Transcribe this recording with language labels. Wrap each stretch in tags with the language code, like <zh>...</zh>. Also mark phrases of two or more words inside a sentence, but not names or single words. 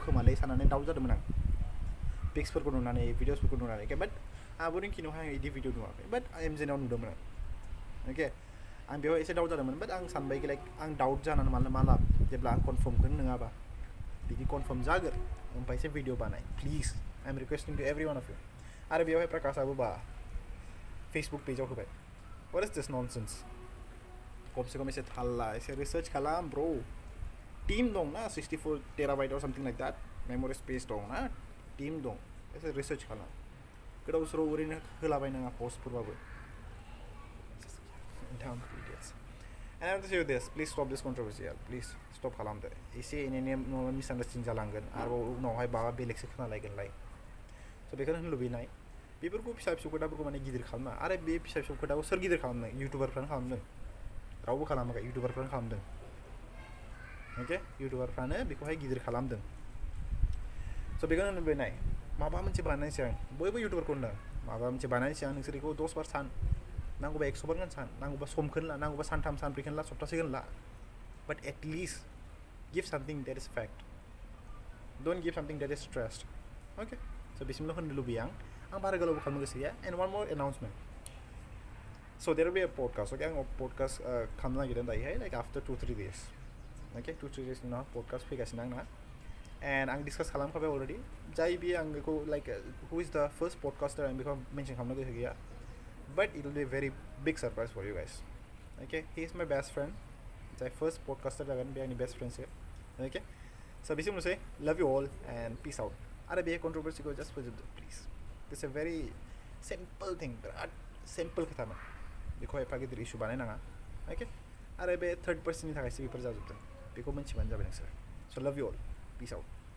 <brx>खोमालै साननानै डाउट जादोंमोन आं पिक्सफोरखौ नुनानै भिडिअसफोरखौ नुनानै</brx> <en>okay but</en> <brx>आब' रिंकिनावहाय आं बिदि भिडिअ नुवाखै बाट एमजेनाव नुदोंमोन आं ओके आं बेयाव एसे डाउट जादोंमोन बाट आं सानबाय कि लाइक आं डाउट जानानै मा लाब जेब्ला आं कनफार्मखौनो नङाबा बिदि कनफार्म जागोन ओमफ्रायसो भिडिअ बानाय</brx> <en>please I am requesting to every one of you</en> <brx>आरो बेयावहाय प्रकाशआबो बा फेसबुक पेजाव होबाय</brx> <en>what is this nonsense</en> <brx>खमसे खम एसे थाल ला एसे रिसार्च खालाम ब्र' टीम दं ना 64 टेराबाइट और</brx> <en>something like that memory space</en> <brx>दं ना टीम दं एसे रिसार्च खालाम गोदाव सोराव ओरैनो होलाबायनाङा पस्टफोरबाबो</brx> <en>down videos and I want to say this please stop this controversy please stop</en> <brx>खालामदो एसे एनै मिसआन्डारस्टेन्डिं जालांगोन आरो उनावहाय माबा बेलेगसो खोनालायगोनलाय स' बेखौनो होननो लुबैनाय बेफोरखौ फिसा फिसौ खोथाफोरखौ माने गिदिर खालामा आरो बे फिसा फिसौ खोथाखौ सोर गिदिर खालामदों इउटुबारफ्रानो खालामदों रावबो खालामाखै इउटुबारफ्रानो खालामदों ओके इउटुबारफ्रानो बेखौहाय गिदिर खालामदों स' बेखौनो होननो लुबैनाय माबा मोनसे बानायनायनि सिगां बयबो इउटुबारखौ होनदों माबा मोनसे बानायनायनि सिगां नोंसोर बेखौ 10 बार सान नांगौबा 100 बार गान सान नांगौबा समखौनो ला नांगौबा सानथाम सानब्रैखौनो ला सप्तासेखौनो ला</brx> <en>but at least give something that is fact don't give something that is stressed okay</en> <brx>स' बिसिमल' होननो लुबैयो आं बारा गोलावबो खालामनो गोसो गैया</brx> <en>and one more announcement</en> <brx>स'</brx> <en>there be a podcast okay</en> <brx>आं पडकास्ट खालामनो नागिरदों दायोहाय</brx> <en>like after 2-3 days okay</en> <brx>2-3 days उनाव पडकास्ट फैगासिनो आंना एन्ड आं डिसकास खालामखाबाय अलरेडि जाय बे आं बेखौ</brx> <en>like who is the first podcaster</en> <brx>आं बेखौ मेनसन खालामनो गोसो गैया</brx> <en>but it will be a very big surprise for you guys okay he is my best friend</en> <brx>जाय फर्स्ट पडकास्टार जागोन बे आंनि</brx> <en>best friend okay so</en> <brx>बिसिम</brx> <en>say love you all and peace out</en> <brx>आरो बे कन्ट्रोभर्सीखौ जस्ट फोजोबदो</brx> <en>please it's a very simple thing</en> <brx>बिराद सिम्पल खोथामोन बेखौ एफा गिदिर इस्यु बानायनाङा okay आरो बे थर्ड पार्सननि थाखायसो बेफोर जाजोबदों बेखौ मिन्थिबानो जाबाय नोंसोर</brx> <en>so love you all peace out</en>